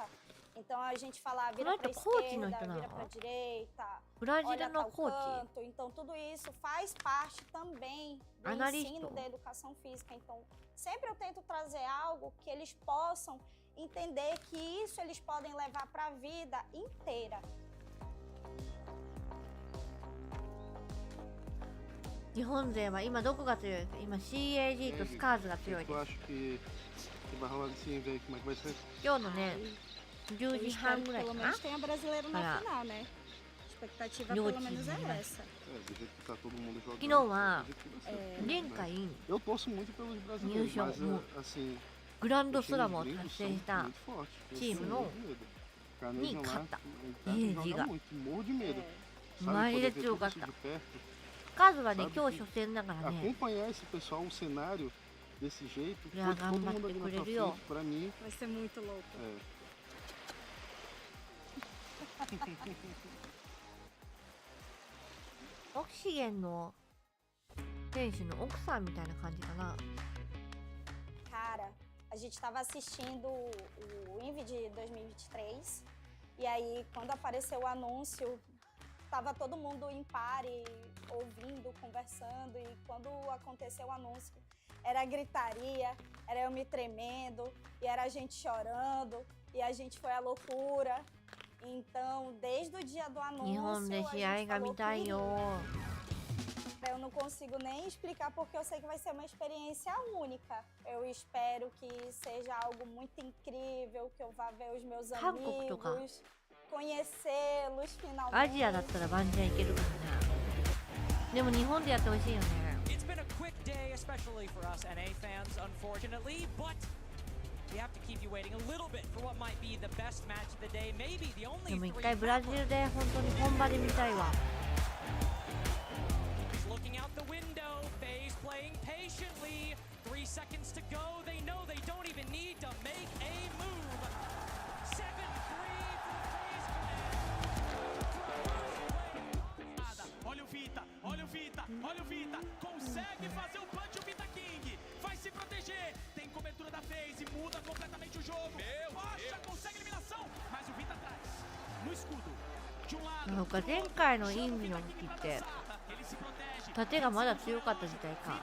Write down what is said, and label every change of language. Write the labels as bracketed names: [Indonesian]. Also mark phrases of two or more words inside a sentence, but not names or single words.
[Portuguese] Então, a gente fala, vira para a esquerda, vira para a direita, olha tal canto. Então, tudo isso faz parte também do ensino da educação física. Então, sempre eu tento trazer algo que eles possam entender que isso eles podem levar para a vida inteira. [Japanese] 日本勢は今どこが強いですか？今 CAG とスカーズが強いです。今日のね、10時半ぐらいかな。 [Portuguese] Pelo menos tem a brasileiro na final, né? Expectativa pelo menos é essa. [Japanese] 昨日は前回入賞もグランドスラムを達成したチームのに勝ったEAGがマジで強かった。数はね、今日初戦だからね。いや、頑張ってくれるよ。 [Portuguese] Vai ser muito louco. [Japanese] オキシゲンの選手の奥さんみたいな感じかな。 [Portuguese] Cara, a gente estava assistindo o INVI de 2023 e aí quando apareceu o anúncio tava todo mundo em pare, ouvindo, conversando, e quando aconteceu o anúncio, era gritaria, era eu me tremendo, e era a gente chorando, e a gente foi à loucura. Então, desde o dia do anúncio, a gente falou que eu não consigo nem explicar porque eu sei que vai ser uma experiência única. Eu espero que seja algo muito incrível, que eu vá ver os meus amigos, conhecê-los finalmente. [Japanese] アジアだったらワンチャンいけるかな。でも日本でやってほしいよね。 [English] It's been a quick day, especially for us NA fans, unfortunately, but we have to keep you waiting a little bit for what might be the best match of the day, maybe the only [Japanese] でも一回ブラジルで本当に本場で見たいわ。 [English] Looking out the window, FaZe playing patiently. 3 seconds to go. They know they don't even need to make a move. 7-3 [Portuguese] Olha o Vita, olha o Vita, olha o Vita. Consegue fazer o punch o Vita King. Vai se proteger. Tem cobertura da FaZe, muda completamente o jogo. Poxa, consegue eliminação, mas o Vita atrás. No escudo. De um lado. [Japanese] なんか前回のインビの時って盾がまだ強かった時代か。